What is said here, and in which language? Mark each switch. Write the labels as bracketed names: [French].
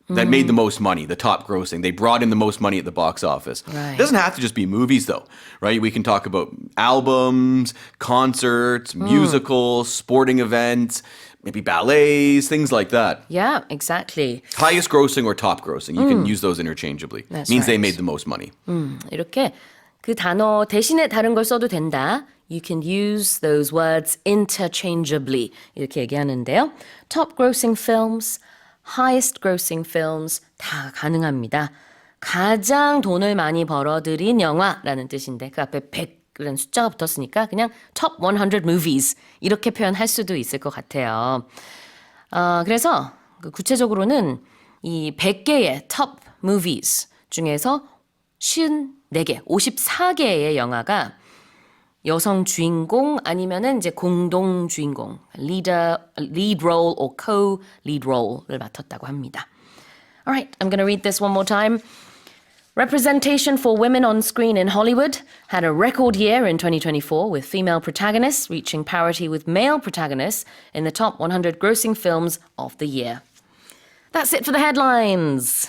[English] That made the most money, the top grossing. They brought in the most money at the box office. Right. It doesn't have to just be movies, though, right? We can talk about albums, concerts, musicals, sporting events, maybe ballets, things like that. Yeah, exactly. Highest grossing or top grossing. You can use those interchangeably. That's Means they right. made the most money. [Korean] 이렇게 그 단어 대신에 다른 걸 써도 된다. [English] You can use those words interchangeably. [Korean] 이렇게 얘기하는데요. [English] Top grossing films, highest grossing films [Korean] 다 가능합니다. 가장 돈을 많이 벌어들인 영화라는 뜻인데 그 앞에 100이라는 숫자가 붙었으니까 그냥 [English] top 100 movies [Korean] 이렇게 표현할 수도 있을 것 같아요. 그래서 구체적으로는 이 100개의 top movies 중에서 54개, 54개의 영화가 여성 주인공 아니면은 이제 공동 주인공, [English] lead role or co-lead role [Korean] 를 맡았다고 합니다. [English] All right, I'm going to read this one more time. Representation for women on screen in Hollywood had a record year in 2024 with female protagonists reaching parity with male protagonists in the top 100 grossing films of the year. That's it for the headlines.